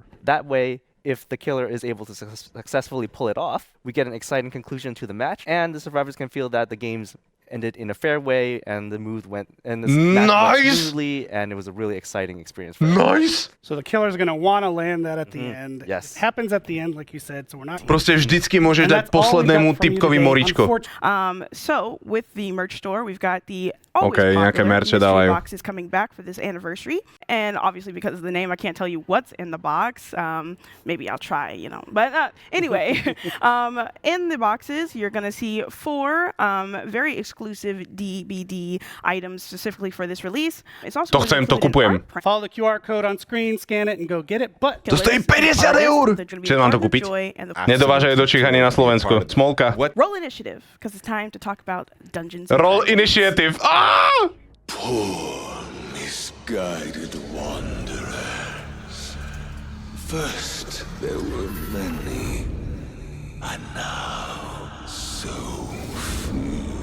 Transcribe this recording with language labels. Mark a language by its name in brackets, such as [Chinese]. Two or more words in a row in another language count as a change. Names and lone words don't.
[English] That way, if the killer is able to successfully pull it off, we get an exciting conclusion to the match, and the survivors can feel that the game's ended in a fair way, and the match went smoothly, and it was a really exciting experience for Nice! So the killer's going to want to land that at the end. Yes. It happens at the end, like you said, so we're not... [Slovak] Proste vždycky môžeš dať poslednému typkovi moríčko. [English] So with the merch store, we've got the always [Slovak] nejaké [English] popular [Slovak] merče [English] mystery [Slovak] dávajú. [English] boxes coming back for this anniversary. And obviously because of the name, I can't tell you what's in the box. Maybe I'll try, But anyway, in the boxes, you're going to see 4 very exclusive DBD items specifically for this release. It's also [Slovak] To chcem, to kupujem. [English] Follow the QR code on screen, scan it, and go get it. But [Slovak] To stojí 50 €! Čiže mám to kúpiť? Nedovážajú do Čích ani na Slovensku. Smolka. [English] Roll initiative, because it's time to talk about Dungeons. Roll initiative. Poor, misguided wanderers. First there were many, and now so few.